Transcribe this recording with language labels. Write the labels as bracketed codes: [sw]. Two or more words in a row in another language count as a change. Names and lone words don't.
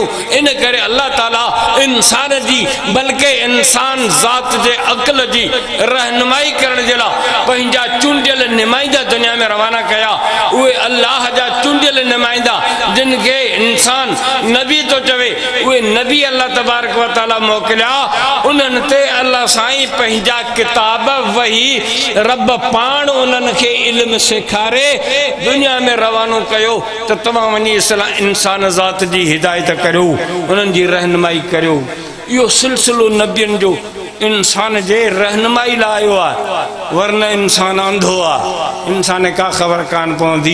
[sd] इन करे अल्लाह ताला इंसान जी बल्कि इंसान ज़ात जे अक़ल जी रहनुमाई करण जे लाइ पंहिंजा चूंडियल नुमाइंदा दुनिया में रवाना कया। उहे अल्लाह जा चूंडियल नुमाइंदा जिन खे इंसान नबी तो चवे, उहे नबी [ar] الله تبارك وتعالى [sd] मोकिलिया। उन्हनि ते अल्लाह साईं पंहिंजा किताब वही रब पाण उन्हनि खे इल्म सेखारे दुनिया में रवानो कयो त तव्हां वञी इंसान ज़ात जी हिदायत करियो, उन्हनि जी रहनुमाई करियो। इहो सिलसिलो नबियनि जो इंसान जे रहनुमाई लाइ आयो आहे, वरना इंसान अंधो आहे, इंसान का ख़बर कान पवंदी।